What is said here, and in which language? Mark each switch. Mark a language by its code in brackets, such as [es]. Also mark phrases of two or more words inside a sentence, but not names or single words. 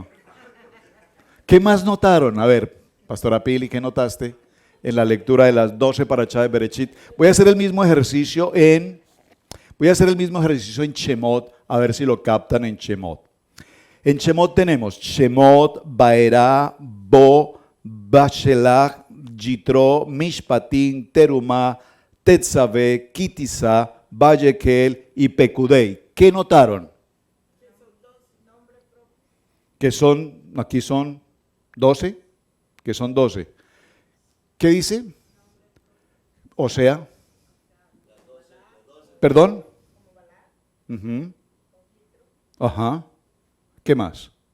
[es] ¿Qué más notaron? A ver, Pastora Pili, ¿qué notaste en la lectura de las 12 parachá de Bereshit? Voy a hacer el mismo ejercicio en Shemot, a ver si lo captan en Shemot. En Shemot tenemos Shemot, Baerá, Bo, Bashelach, Yitro, Mishpatim, Terumá, Tetzaveh, Kitisa, Vallekel y Pekudei. ¿Qué notaron? Que son, aquí son 12, que son 12. ¿Qué dice? O sea, ¿perdón? Ajá. ¿Qué más?